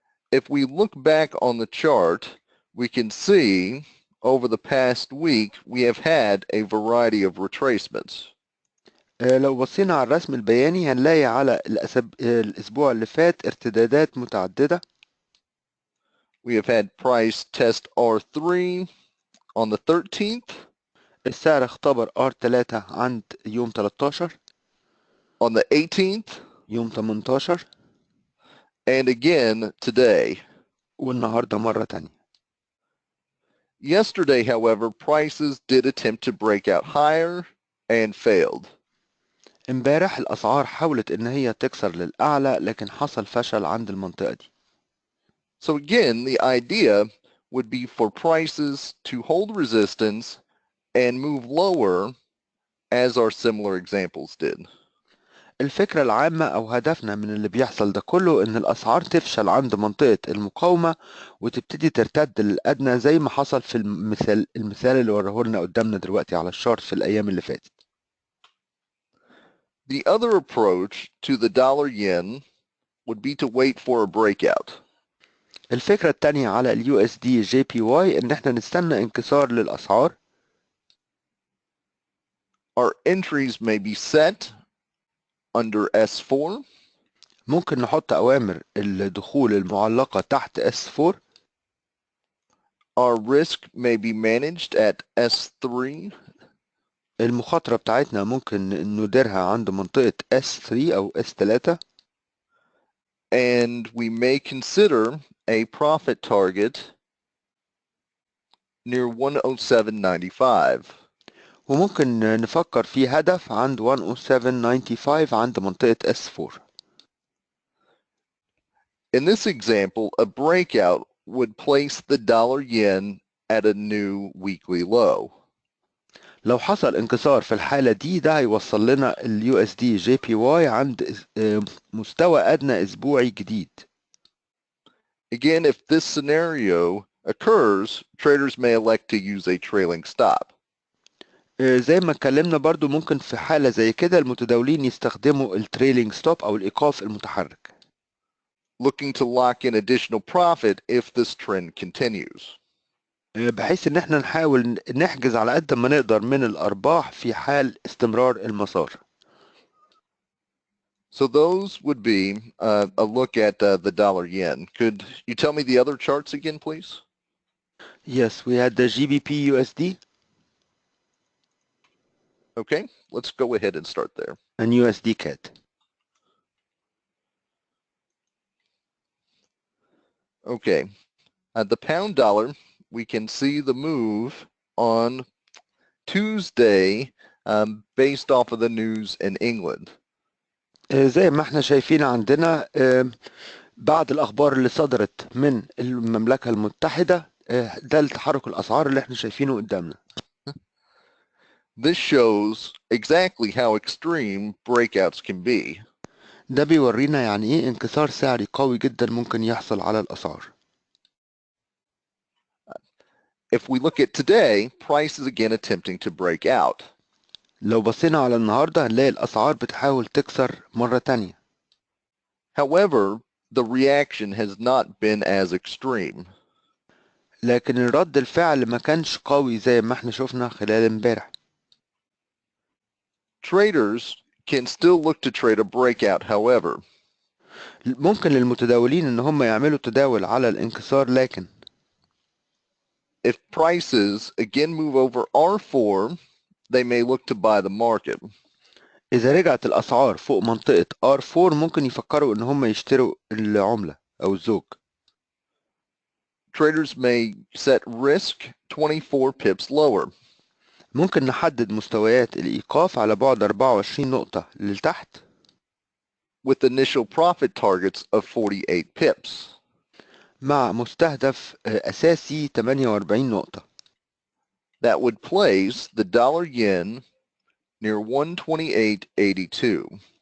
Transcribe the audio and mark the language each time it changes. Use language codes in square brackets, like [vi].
[en] If we look back on the chart, we can see over the past week we have had a variety of retracements. [ar] لو بصينا على الرسم البياني هنلاقي على الأسبوع اللي فات ارتدادات متعددة. [en] We have had price test R3 on the 13th. [ar] السعر اختبر R3 عند يوم 13. [en] On the 18th. [ar] يوم 18. [en] And again today. [ar] والنهاردة مرة تانية. [en] Yesterday, however, prices did attempt to break out higher and failed. [ar] امبارح الأسعار حاولت إن هي تكسر للأعلى لكن حصل فشل عند المنطقة دي. [en] So again, the idea would be for prices to hold resistance and move lower as our similar examples did. [ar] الفكرة العامة أو هدفنا من اللي بيحصل ده كله إن الأسعار تفشل عند منطقة المقاومة وتبتدي ترتد للأدنى زي ما حصل في المثال اللي وراه لنا قدامنا دلوقتي على الشارت في الأيام اللي فاتت. [en] The other approach to the dollar yen would be to wait for a breakout. [ar] الفكرة التانية على اليو اس دي جي بي واي إن احنا نستنى انكسار للأسعار. [en] Our entries may be set under S4. [ar] ممكن نحط أوامر الدخول المعلقة تحت S4. [en] Our risk may be managed at S3. [ar] المخاطرة بتاعتنا ممكن نديرها عند منطقة S3 أو S3. [en] And we may consider a profit target near 107.95. [ar] وممكن نفكر في هدف عند 107.95 عند منطقة S4. [en] In this example, a breakout would place the dollar yen at a new weekly low. [ar] لو حصل انكسار في الحالة دي ده هيوصل لنا ال USD JPY عند مستوى أدنى أسبوعي جديد. [en] Again, if this scenario occurs, traders may elect to use a trailing stop. [ar] زي ما اتكلمنا برضو ممكن في حالة زي كده المتداولين يستخدموا التريلينج ستوب أو الإيقاف المتحرك. [en] Looking to lock in additional profit if this trend continues. [ar] بحيث ان احنا نحاول نحجز على قد ما نقدر من الأرباح في حال استمرار المسار. [en] So those would be a look at the dollar yen. Could you tell me the other charts again, please? Yes, we had the GBP USD. Okay, let's go ahead and start there. And USD CAD. Okay, the pound dollar, we can see the move on Tuesday based off of the news in England. [ar] زي ما احنا شايفين عندنا بعد الأخبار اللي صدرت من المملكة المتحدة ده التحرك الأسعار اللي احنا شايفينه قدامنا. [en] This shows exactly how extreme breakouts can be. [ar] ده بيورينا يعني ايه انكسار سعري قوي جدا ممكن يحصل على الأسعار. [en] If we look at today, price is again attempting to break out. [ar] لو بصينا على النهاردة هنلاقي الأسعار بتحاول تكسر مرة تانية. [en] However, the reaction has not been as extreme. [ar] لكن الرد الفعل ما كانش قوي زي ما احنا شفنا خلال امبارح. [en] Traders can still look to trade a breakout, however. [ar] ممكن للمتداولين ان هم يعملوا تداول على الانكسار، لكن [en] If prices again move over R4, they may look to buy the market. [ar] إذا رجعت الأسعار فوق منطقة R4 ممكن يفكروا إن هم يشتروا العملة أو الزوج. [en] Traders may set risk 24 pips lower. [ar] ممكن نحدد مستويات الإيقاف على بعد 24 نقطة لتحت [en] with initial profit targets of 48 pips. [ar] مع مستهدف أساسي 48 نقطة. [en] That would place the dollar yen near 128.82.